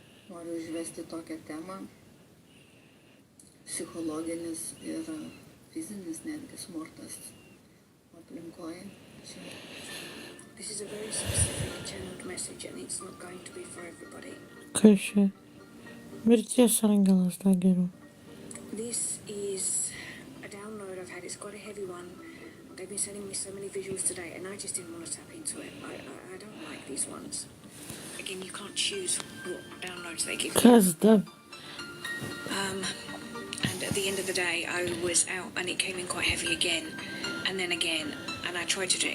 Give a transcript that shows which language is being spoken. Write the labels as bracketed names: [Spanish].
[Lithuanian] Noriu užvesti tokią temą. Psichologinis ir fizinis netgi smurtas aplinkoje. [English] This is a very specific channeled message and it's not going to be for everybody. [Lithuanian] Kas čia? Mirties angelas, tą geriau. [English] This is a download I've had. It's quite a heavy one. They've been sending me so many visuals today and I just didn't want to tap into it. I don't like these ones. Again, you can't choose what downloads they give you. [Lithuanian] Kas da? [English] And at the end of the day, I was out and it came in quite heavy again. And then again. And I tried to do it.